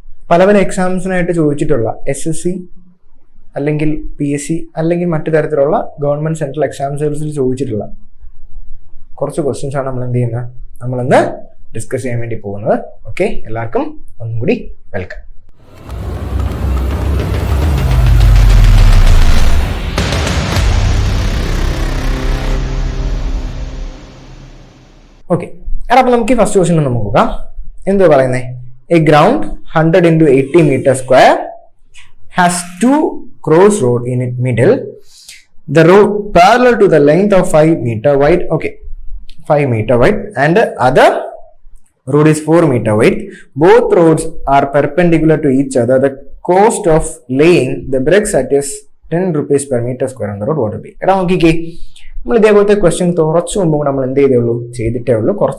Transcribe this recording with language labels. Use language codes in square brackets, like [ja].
[ml] പല പല എക്സാംസിനായിട്ട് ചോദിച്ചിട്ടുള്ള SSC അല്ലെങ്കിൽ PSC അല്ലെങ്കിൽ മറ്റു തരത്തിലുള്ള ഗവൺമെൻറ് സെൻട്രൽ എക്സാംസുകളിൽ ചോദിച്ചിട്ടുള്ള കുറച്ച് ക്വസ്റ്റ്യൻസ് ആണ് നമ്മളിന്ന് ഡിസ്കസ് ചെയ്യാൻ വേണ്ടി പോകുന്നത്. ഓക്കെ, എല്ലാവർക്കും ഒന്നും കൂടി വെൽക്കം. ഓക്കെ, അപ്പോൾ നമുക്ക് ഈ ഫസ്റ്റ് ക്വസ്റ്റ്യൻ ഒന്ന് നോക്കാം. എന്തോ പറയുന്നത്, [en] A ground 100 into 80 meter square has two crossroads in its middle. The road parallel to the length of 5 meter wide. Okay, 5 meter wide, and the other road is 4 meter wide. Both roads are perpendicular to each other. The cost of laying the bricks at is 10 rupees per meter square on the road. What will be? [ml] എടാ നോക്കിക്കേ, നമ്മൾ ഇതേപോലത്തെ question കുറച്ച് മുമ്പ് നമ്മൾ എന്ത് ചെയ്തിട്ടേ ഉള്ളൂ.